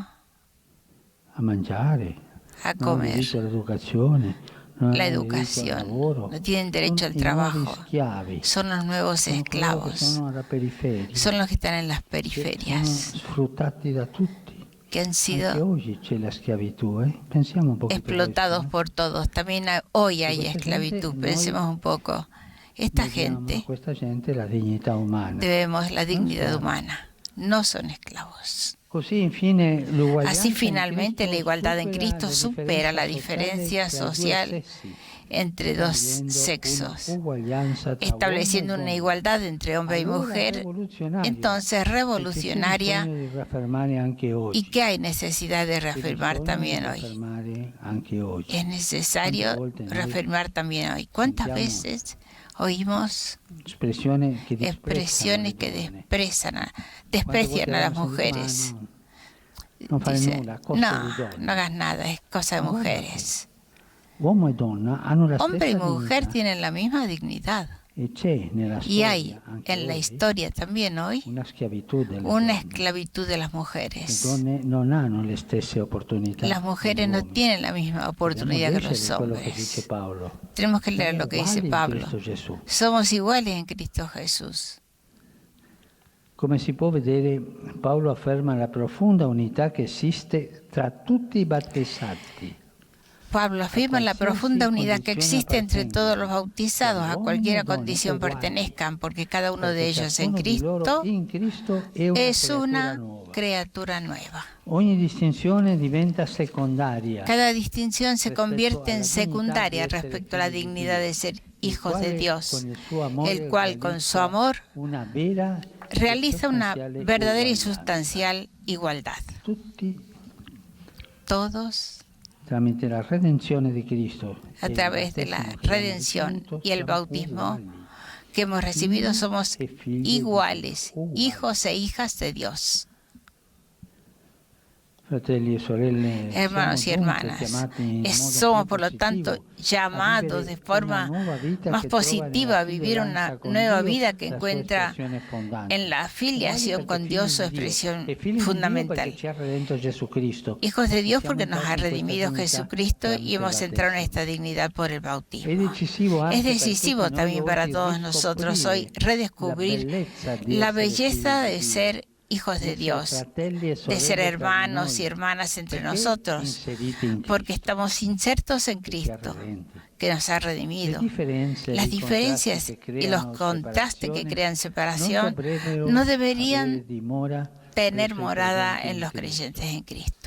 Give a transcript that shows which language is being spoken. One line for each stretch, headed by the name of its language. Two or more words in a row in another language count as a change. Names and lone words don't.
Italian: a mangiare,
Spanish: a comer, la educación, no tienen derecho al trabajo. Son los nuevos esclavos, son los que están en las periferias, que han
Italian: Anche
Spanish: sido
Italian: oggi c'è la schiavitù, eh? Pensiamo
Spanish: un poquito
Italian: a
Spanish: explotados
Italian: questo, ¿no?
Spanish: por todos. También hoy hay
Italian: Questa
Spanish: esclavitud.
Italian: gente,
Spanish: Pensemos
Italian: noi
Spanish: un poco. Esta
Italian: diamo a
Spanish: gente
Italian: questa gente la dignità umana.
Spanish: debemos la dignidad
Italian: schiavi.
Spanish: humana. No son esclavos.
Italian: Così infine l'uguaglianza
Spanish: Así
Italian: in
Spanish: finalmente la
Italian: Cristo
Spanish: igualdad en Cristo supera la
Italian: differenza
Spanish: diferencia
Italian: sociale
Spanish: social entre dos sexos, estableciendo estableciendo una igualdad entre hombre y mujer, entonces revolucionaria, y que hay necesidad de reafirmar también hoy. Es necesario reafirmar también hoy. ¿Cuántas veces oímos expresiones que desprecian a las mujeres? Dice, no hagas nada, es cosa de mujeres.
Italian: Uomo e donna hanno la
Spanish: Hombre y
Italian: stessa
Spanish: mujer
Italian: dignità
Spanish: tienen la misma dignidad.
Italian: e c'è nella
Spanish: Y hay
Italian: storia anche
Spanish: en la
Italian: oggi
Spanish: historia también hoy
Italian: una schiavitù delle
Spanish: una
Italian: donne.
Spanish: esclavitud de las
Italian: Le
Spanish: mujeres.
Italian: donne non hanno le stesse opportunità.
Spanish: Las mujeres
Italian: degli
Spanish: no
Italian: uomini.
Spanish: tienen la misma oportunidad que
Italian: Dobbiamo
Spanish: los
Italian: leggere quello che dice
Spanish: hombres.
Italian: Paolo.
Spanish: Tenemos que leer
Italian: Siamo
Spanish: lo que dice
Italian: uguali in
Spanish: Pablo.
Italian: Cristo Gesù.
Spanish: Somos iguales en Cristo Jesús.
Italian: Come si può vedere, Paolo afferma la profonda unità che esiste tra tutti i battezzati.
Spanish: Pablo afirma la profunda unidad que existe entre todos los bautizados, a cualquier condición pertenezcan, porque cada uno de ellos en Cristo es una criatura nueva.
Italian: Ogni distinzione diventa secondaria.
Spanish: Cada distinción se convierte en secundaria respecto a la dignidad de ser hijos de Dios, el cual con su amor
Italian: una vera
Spanish: realiza una
Italian: sostanziale
Spanish: verdadera y
Italian: uguaglianza.
Spanish: sustancial igualdad.
Italian: Tutti
Spanish: Todos,
Italian: tramite la redenzione di Cristo
Spanish: a través de la redención y el bautismo que hemos recibido, somos iguales, hijos e hijas de Dios.
Italian: Fratelli e sorelle,
Spanish: Hermanos y
Italian: siamo dunque
Spanish: hermanas,
Italian: chiamati in modo
Spanish: somos
Italian: più
Spanish: por lo tanto
Italian: positivo a
Spanish: llamados de
Italian: vivere
Spanish: forma
Italian: una nuova vita
Spanish: más
Italian: che trova
Spanish: positiva
Italian: nella
Spanish: a vivir una
Italian: fideltà con
Spanish: nueva
Italian: Dio
Spanish: vida que
Italian: la sua
Spanish: encuentra
Italian: espressione fondante.
Spanish: en la filiación con Dios su expresión
Italian: E figli di Dio
Spanish: fundamental.
Italian: perché ci ha redento Gesù Cristo.
Spanish: Hijos de Dios porque
Italian: Siamo
Spanish: nos ha
Italian: entrati in
Spanish: redimido
Italian: questa
Spanish: Jesucristo
Italian: dignità
Spanish: y hemos
Italian: tramite il
Spanish: entrado en
Italian: battesimo.
Spanish: esta dignidad por el Es bautismo.
Italian: decisivo, anche
Spanish: Es
Italian: per
Spanish: decisivo
Italian: tutti noi
Spanish: también para
Italian: oggi
Spanish: todos nosotros hoy
Italian: riscoprire
Spanish: redescubrir la belleza de ser hijos de Dios, de ser hermanos y hermanas entre nosotros, porque estamos insertos en Cristo, que nos ha redimido. Las diferencias y los contrastes que crean separación no deberían tener morada en los creyentes en Cristo.